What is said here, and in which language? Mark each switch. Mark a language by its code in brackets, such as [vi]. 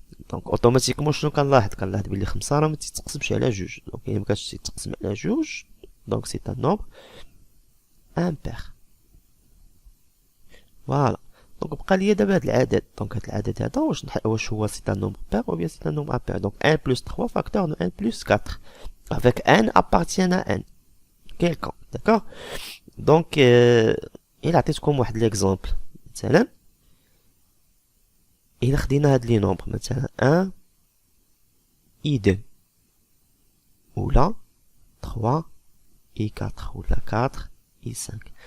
[ar] دونك اوتوماتيكمون شنو كنلاحظ بلي 5 راه ما تيتقسمش على جوج، دونك الا مكانش تيتقسم على جوج دونك [fr] سي ان نومبر امبير. [ar] فوالا. دونك بقى ليا دابا هاد العدد. دونك هاد العدد هذا واش هو [fr] سي ان نومبر بير او بيان سي ان نومبر امبير. دونك 1 بلس 3 فاكتور دو 1 بلس 4 avec n appartient à n quelconque. داكوغ. [ar] دونك الا عطيتكم واحد ليكزامبل، مثلا إلا خدينا هاد لي نومبر مثلا 1 اي 2 ولا 3 اي 4 ولا 4 اي 5.